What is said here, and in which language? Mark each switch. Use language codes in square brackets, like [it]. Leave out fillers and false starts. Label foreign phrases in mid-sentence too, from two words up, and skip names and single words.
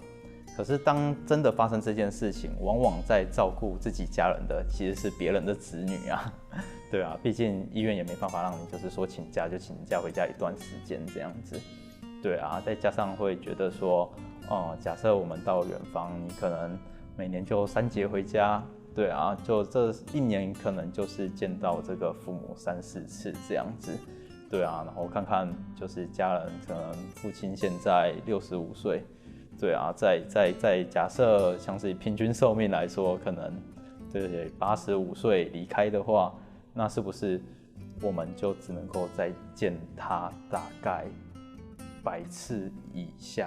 [zh] 可是當真的發生這件事情，往往在照顧自己家人的其實是別人的子女啊，對啊，畢竟醫院也沒辦法讓你就是說請假就請假回家一段時間這樣子，對啊，再加上會覺得說，假設我們到遠方，你可能每年就3節回家，對啊，就這1年可能就是見到這個父母3、4次這樣子。對啊，然後看看就是家人，可能父親現在65歲，對啊，在假設像是以平均壽命來說，可能对，85岁离开的话，那是不是我们就只能够再见他大概100次以下？